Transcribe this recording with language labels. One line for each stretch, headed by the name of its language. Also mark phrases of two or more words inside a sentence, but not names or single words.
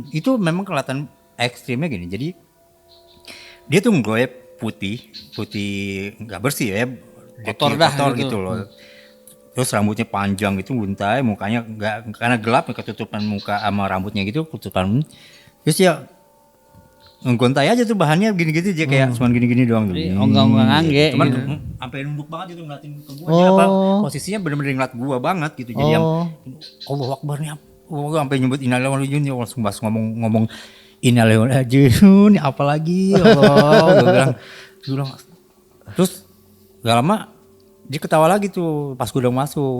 Indonesian: Itu memang kelihatan ekstrimnya gini. Jadi dia tuh nggoyep putih nggak bersih ya, Kotor dah kotor gitu. gitu loh. terus rambutnya panjang gitu, buntai, mukanya nggak, karena gelap ketutupan muka sama rambutnya gitu, ketutupan. Terus ya gontai aja tuh bahannya gini-gini aja kayak cuman gini-gini doang tuh. Onggang-onggang angge Cuman gitu. sampai nunduk banget gitu ngeliatin ke gua. Dia apa posisinya bener-bener ngeliat gua banget gitu. Jadi yang
Arabic: الله أكبر
Indonesian: nih. Gua sampai nyebut
Arabic: إنا لله وإنا إليه راجعون,
Indonesian: langsung pas ngomong
Arabic: إنا لله وإنا إليه راجعون,
Indonesian: apa lagi
Arabic: يا الله.
Indonesian: Gua bilang terus gak lama dia ketawa lagi tuh pas gue udah masuk.